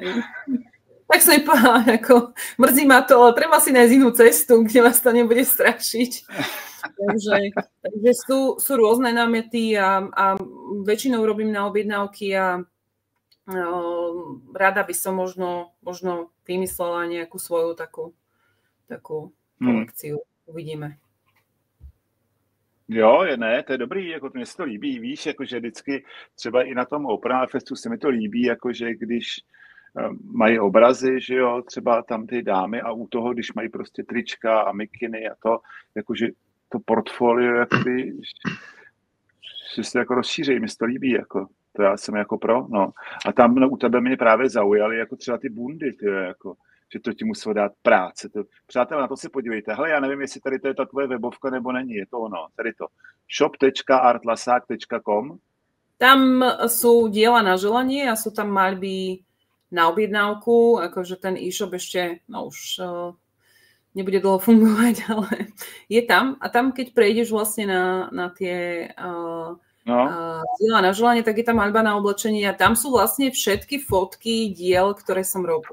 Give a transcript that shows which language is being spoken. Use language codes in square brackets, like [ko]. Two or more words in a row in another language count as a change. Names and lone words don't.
[sk] Tak som jej povedala, ako mrzí ma to, ale treba si nájsť inú cestu, kde vás to nebude strašiť. Takže sú rôzne námety a väčšinou robím na objednávky a rada by som možno vymyslela nejakú svoju takú kolekciu. Uvidíme. [cs] Jo, ne, to je dobrý, jako mně se to líbí, víš, jakože vždycky třeba i na tom Opera Festu se mi to líbí, jakože když mají obrazy, že jo, třeba tam ty dámy a u toho, když mají prostě trička a mikiny a to, jakože to portfolio, jakoby, že se jako rozšíří, mi se to líbí, jako. to já jsem jako pro, no. A tam u tebe mě právě zaujaly jako třeba ty bundy, jako, že to ti muselo dát práce. Přátelé, na to si podívejte. Hele, já nevím, jestli tady to je ta tvoje webovka nebo není, je to ono, tady to. shop.artlasák.com. [sk] Tam sú diela na želanie a sú tam maľby na objednávku, akože ten e-shop ešte, no už nebude dlho fungovať, ale je tam. A tam, keď prejdeš vlastne na tie diela na želanie, tak je tam maľba na oblečenie a tam sú vlastne všetky fotky diel, ktoré som robila.